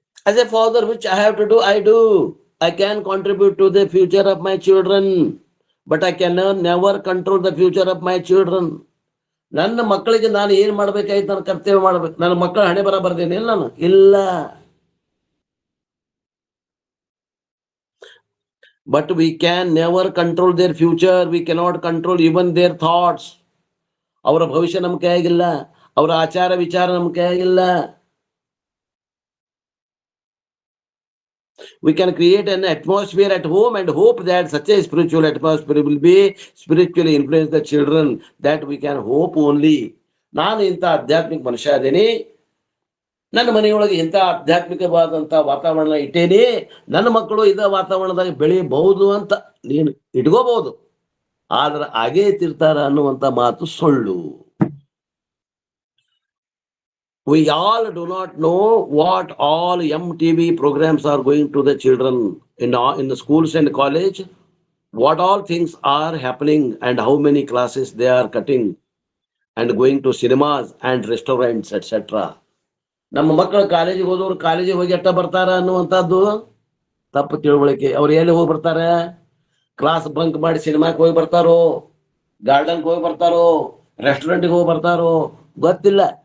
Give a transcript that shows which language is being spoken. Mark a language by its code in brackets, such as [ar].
[en] As a father, which I have to do, I do. I can contribute to the future of my children, but I can never control the future of my children. [kn] ನನ್ನ ಮಕ್ಕಳಿಗೆ ನಾನು ಏನ್ ಮಾಡ್ಬೇಕಾಯ್ತು, ನನ್ನ ಕರ್ತವ್ಯ ಮಾಡ್ಬೇಕು. ನನ್ನ ಮಕ್ಕಳ ಹಣೆ ಬರ ಬರ್ದೇನೆ ಇಲ್ಲ ನಾನು, ಇಲ್ಲ. [en] But we can never control their future. We cannot control even their thoughts. [kn] ಅವರ ಭವಿಷ್ಯ ನಮ್ಮ ಕೈಯಾಗಿಲ್ಲ, ಅವರ ಆಚಾರ ವಿಚಾರ ನಮ್ಮ ಕೈಯಾಗಿಲ್ಲ. [en] We can create an atmosphere at home and hope that such a spiritual atmosphere will be spiritually influence the children. That we can hope only. [kn] ನಾನು ಇಂಥ ಆಧ್ಯಾತ್ಮಿಕ ಮನುಷ್ಯ ಅದೇನಿ, ನನ್ನ ಮನೆಯೊಳಗೆ ಇಂಥ ಆಧ್ಯಾತ್ಮಿಕವಾದಂತ ವಾತಾವರಣ ಇಟ್ಟೇನಿ, ನನ್ನ ಮಕ್ಕಳು ಇದ ವಾತಾವರಣದಾಗ ಬೆಳಿಬಹುದು ಅಂತ ನೀನು ಇಟ್ಕೋಬಹುದು. ಆದ್ರೆ ಹಾಗೇ ತಿರ್ತಾರ ಅನ್ನುವಂತ ಮಾತು ಸುಳ್ಳು. [en] We all do not know what all MTV programs are going to the children in the schools and college, what all things are happening and how many classes they are cutting and going to cinemas and restaurants, etc. [kn] ನಮ್ಮ ಮಕ್ಕಳು ಕಾಲೇಜಿಗೆ ಹೋದವ್ರು ಕಾಲೇಜಿಗೆ ಹೋಗಿ ಎಷ್ಟ ಬರ್ತಾರ ಅನ್ನುವಂಥದ್ದು ತಪ್ಪು ತಿಳುವಳಿಕೆ. ಅವ್ರು ಎಲ್ಲಿ ಹೋಗಿ ಬರ್ತಾರ? ಕ್ಲಾಸ್ ಬಂಕ್ ಮಾಡಿ ಸಿನಿಮಾಕ್ಕೆ ಹೋಗಿ ಬರ್ತಾರೋ, ಗಾರ್ಡನ್ಗೆ ಹೋಗಿ ಬರ್ತಾರೋ, ರೆಸ್ಟೋರೆಂಟ್ಗೆ ಹೋಗಿ ಬರ್ತಾರೋ ಗೊತ್ತಿಲ್ಲ.